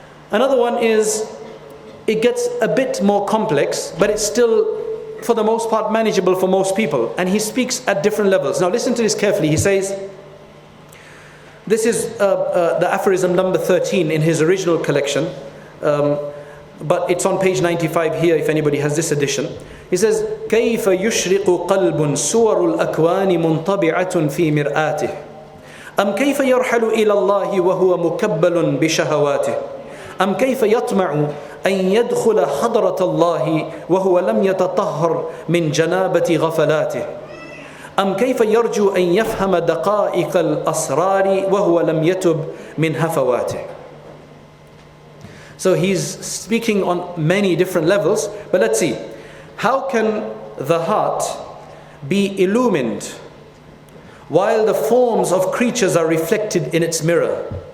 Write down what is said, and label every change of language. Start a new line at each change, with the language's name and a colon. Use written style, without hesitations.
English: Another one is, it gets a bit more complex, but it's still, for the most part, manageable for most people. And he speaks at different levels. Now listen to this carefully. He says, this is the aphorism number 13 in his original collection. But it's on page 95 here if anybody has this edition. He says,
Arabic: كيف يشرق قلب صور الأكوان منطبعة في مرآته أم كيف يرحل إلى الله وهو مكبل بشهواته أم كيف يطمع أن يدخل حضرة الله وهو لم يتطهر من جنابة غفلاته أم كيف يرجو أن يفهم دقائق الأسرار وهو لم يتب من هفواته.
English: So he's speaking on many different levels, but let's see. How can the heart be illumined while the forms of creatures are reflected in its mirror.